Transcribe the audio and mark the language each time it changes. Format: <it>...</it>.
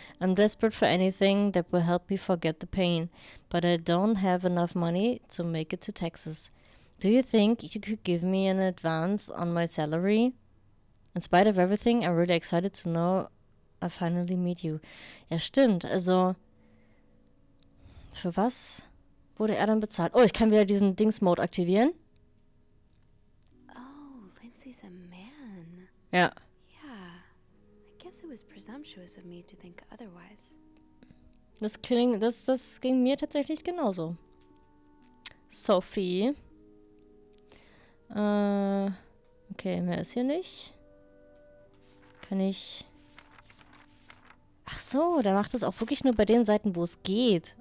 <en>I'm desperate for anything that will help me forget the pain, but I don't have enough money to make it to Texas. Do you think you could give me an advance on my salary? In spite of everything, I'm really excited to know I finally meet you.</en> <de>Ja, stimmt. Also, für was wurde er dann bezahlt? Oh, ich kann wieder diesen Dings-Mode aktivieren.</de> <en>Oh, Lindsay's a man.</en> <de>Ja.</de> <en>Yeah. I guess it was presumptuous of me to think otherwise.</en> <de>Das ging mir tatsächlich genauso. Sophie. Okay, mehr ist hier nicht. Kann ich... Ach so, der macht das auch wirklich nur bei den Seiten, wo es geht.</de>